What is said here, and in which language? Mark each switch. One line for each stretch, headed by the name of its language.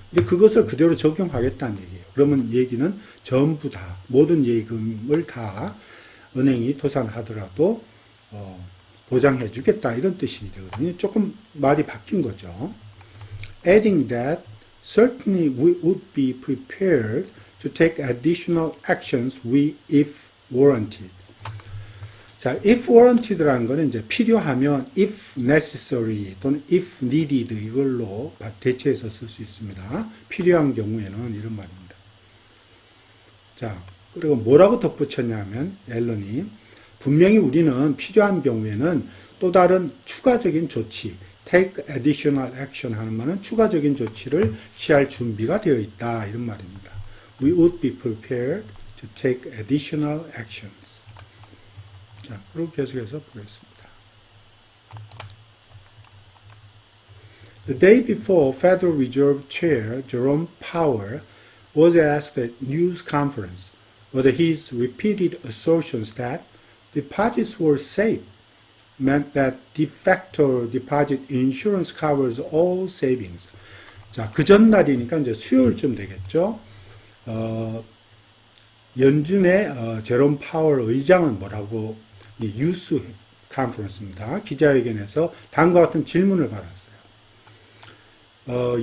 Korean: 근데 그것을 그대로 적용하겠다는 얘기예요. 그러면 얘기는 전부 다 모든 예금을 다 은행이 도산하더라도 보장해 주겠다 이런 뜻이 되거든요. 조금 말이 바뀐 거죠.
English: Adding that certainly we would be prepared to take additional actions if warranted.
Korean: 자,
English: if warranted
Korean: 라는 거는 이제 필요하면
English: if necessary
Korean: 또는
English: if needed
Korean: 이걸로 대체해서 쓸 수 있습니다. 필요한 경우에는 이런 말입니다. 자, 그리고 뭐라고 덧붙였냐면 앨런이 분명히 우리는 필요한 경우에는 또 다른 추가적인 조치
English: take additional action
Korean: 하는 말은 추가적인 조치를 취할 준비가 되어 있다 이런 말입니다.
English: We would be prepared to take additional actions.
Korean: 자, 그리고 계속해서 보겠습니다.
English: The day before, Federal Reserve Chair Jerome Powell was asked at news conference whether his repeated assertions that deposits were safe meant that de facto deposit insurance covers all savings.
Korean: 자, 그 전날이니까 이제 수요일쯤 되겠죠. 연준의 제롬 파월 의장은 뭐라고 뉴스 컨퍼런스입니다. 기자회견에서 다음과 같은 질문을 받았어요.